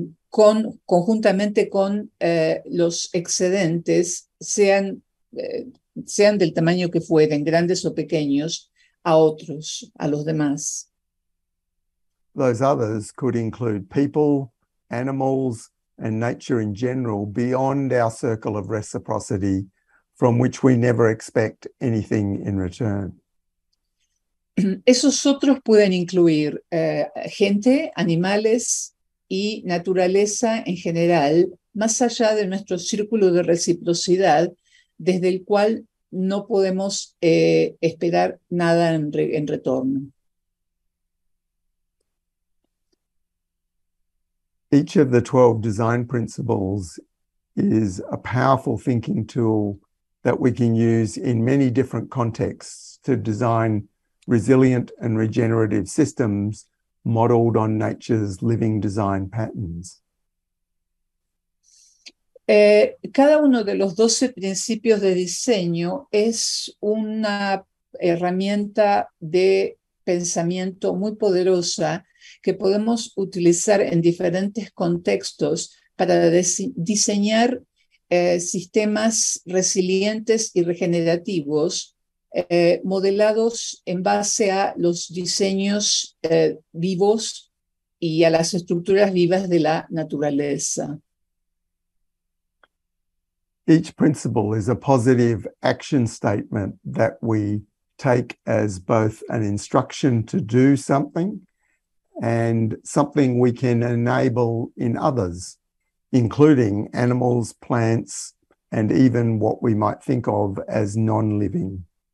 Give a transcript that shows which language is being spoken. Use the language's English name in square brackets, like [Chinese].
[Spanish] conjuntamente con los excedentes, sean del tamaño que fueren, grandes o pequeños, a otros, a los demás. [English] Those others could include people, animals, and nature in general beyond our circle of reciprocity, from which we never expect anything in return. [Spanish] Esos otros pueden incluir gente, animales y naturaleza en general, más allá de nuestro círculo de reciprocidad, desde el cual no podemos esperar nada en retorno. [English] Each of the 12 design principles is a powerful thinking tool that we can use in many different contexts to design resilient and regenerative systems modeled on nature's living design patterns. [Spanish] Cada uno de los 12 principios de diseño es una herramienta de pensamiento muy poderosa que podemos utilizar en diferentes contextos para diseñar sistemas resilientes y regenerativos modelados en base a los diseños vivos y a las estructuras vivas de la naturaleza. [English] Each principle is a positive action statement that we take as both an instruction to do something and something we can enable in others, including animals, plants, and even what we might think of as non-living.